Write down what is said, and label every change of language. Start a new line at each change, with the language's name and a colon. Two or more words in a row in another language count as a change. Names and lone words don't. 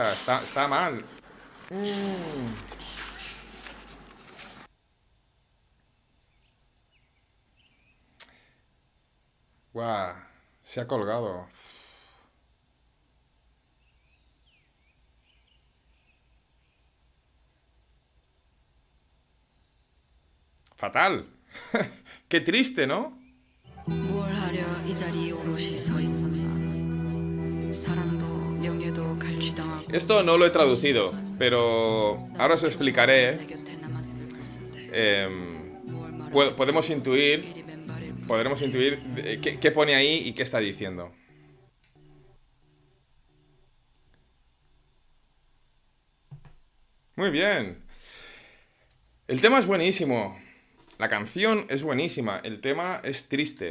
Spanish: Está mal. Guau, se ha colgado. Fatal. Qué triste, ¿no?
Korean: 뭘 하려 이 자리에 오롯이 서 있었나 사랑도 명예도 갈취당하고
Spanish: Esto no lo he traducido, pero ahora os explicaré.
Korean: 내 곁에 남았을 뿐인데 em, 뭘 말할
Spanish: podemos intuir,
Korean: 미리 맨발에
Spanish: podremos intuir qué pone ahí y qué está diciendo. Muy bien. El tema es buenísimo. La canción es buenísima, el tema es triste.